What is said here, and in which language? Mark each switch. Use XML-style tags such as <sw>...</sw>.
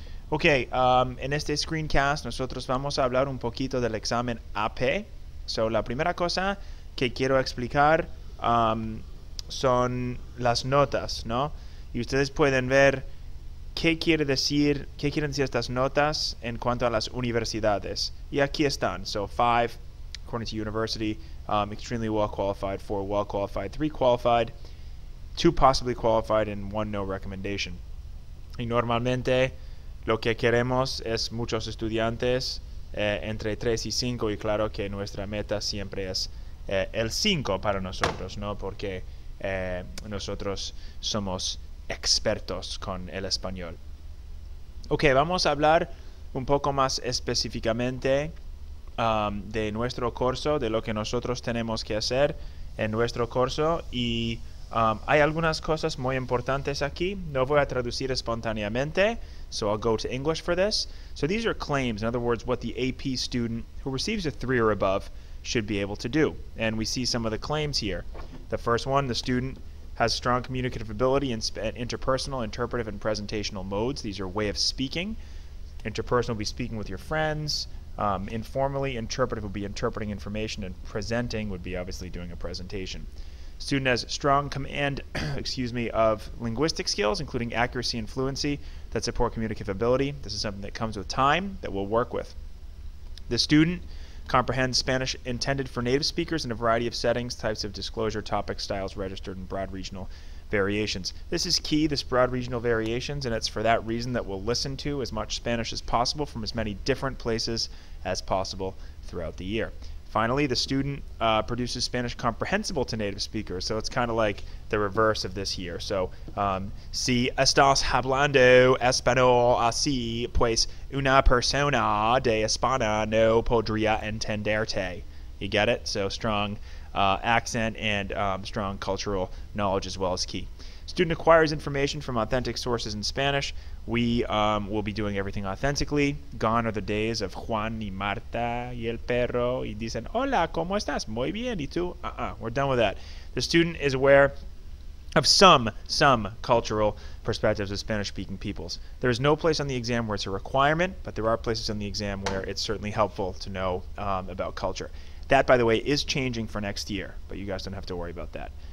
<es>Ok, en este screencast nosotros vamos a hablar un poquito del examen AP. So, la primera cosa que quiero explicar son las notas, ¿no? Y ustedes pueden ver qué quieren decir estas notas en cuanto a las universidades. Y aquí están.</es> <en>So 5, according to university, extremely well qualified, 4 well qualified, 3 qualified, 2 possibly qualified, and 1 no recommendation.</en> <es>Y normalmente lo que queremos es muchos estudiantes entre 3 y 5, y claro que nuestra meta siempre es el 5 para nosotros, ¿no? Porque nosotros somos expertos con el español. Ok, vamos a hablar un poco más específicamente de nuestro curso, de lo que nosotros tenemos que hacer en nuestro curso, y hay algunas cosas muy importantes aquí. No voy a traducir espontáneamente,</es> <en>so I'll go to English for this. So these are claims, in other words, what the AP student who receives a 3 or above should be able to do. And we see some of the claims here. The first one, the student has strong communicative ability in interpersonal, interpretive, and presentational modes. These are way of speaking. Interpersonal will be speaking with your friends. Informally, interpretive would be interpreting information, and presenting would be obviously doing a presentation. Student has strong command of linguistic skills, including accuracy and fluency, that support communicative ability. This is something that comes with time that we'll work with. The student comprehends Spanish intended for native speakers in a variety of settings, types of disclosure, topic styles, registered, and broad regional variations. This is key, this broad regional variations, and it's for that reason that we'll listen to as much Spanish as possible from as many different places as possible throughout the year. Finally, the student produces Spanish comprehensible to native speakers, so it's kind of like the reverse of this here.</en> <es>So, si estás hablando español así, pues una persona de España no podría entenderte.</es> <en>You get it? So strong accent and strong cultural knowledge as well is key. Student acquires information from authentic sources in Spanish. We will be doing everything authentically. Gone are the days of</en> <es>Juan y Marta y el perro y dicen, hola, ¿cómo estás? Muy bien, ¿y tú?</es> <en>We're done with that. The student is aware of some cultural perspectives of Spanish-speaking peoples. There is no place on the exam where it's a requirement, but there are places on the exam where it's certainly helpful to know about culture. That, by the way, is changing for next year, but you guys don't have to worry about that.</en>